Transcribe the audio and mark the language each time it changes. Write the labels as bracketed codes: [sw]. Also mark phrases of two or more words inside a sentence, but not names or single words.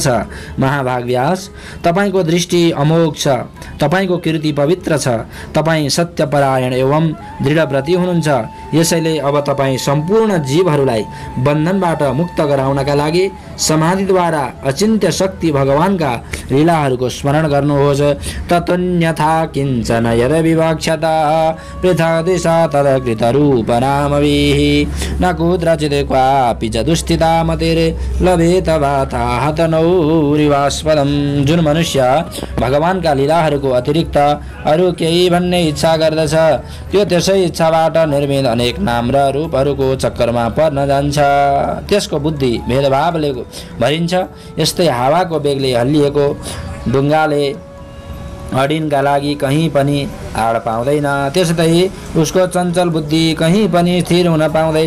[ne] महाभाग व्यास, तपाईको दृष्टि अमोघ छ, तपाईको कीर्ति पवित्र छ, तपाईँ सत्यपरायण एवं दृढव्रती हुनुहुन्छ। यसैले अब तपाईँ सम्पूर्ण जीवहरूलाई बन्धनबाट मुक्त गराउनका लागि समाधिद्वारा अचिन्त्य शक्ति भगवानका लीलाहरूको स्मरण गर्नुहोस्। [sa] ततोन्यथा किञ्चन यद विवक्षता पृथक् दिशा तदकृत रूप नामभिः न कुत्रचित् क्वापि च दुस्थिता मतिरे लभेत वाता हतनौरिवास्पदम्। [ne] जुन मनुष्य भगवानका लीलाहरूको अतिरिक्त अरू केही भन्ने इच्छा गर्दछ, त्यो त्यसै इच्छाबाट निर्मित अनेक नाम र रूपहरूको चक्करमा पर्न जान्छ। त्यसको बुद्धि भेदभावले भरिन्छ। यस्तै हावाको बेगले हल्लिएको ढुङ्गाले अडिनका लागि कहीँ पनि आड पाउँदैन, त्यस्तै उसको चञ्चल बुद्धि कहीँ पनि स्थिर हुन पाउँदैन।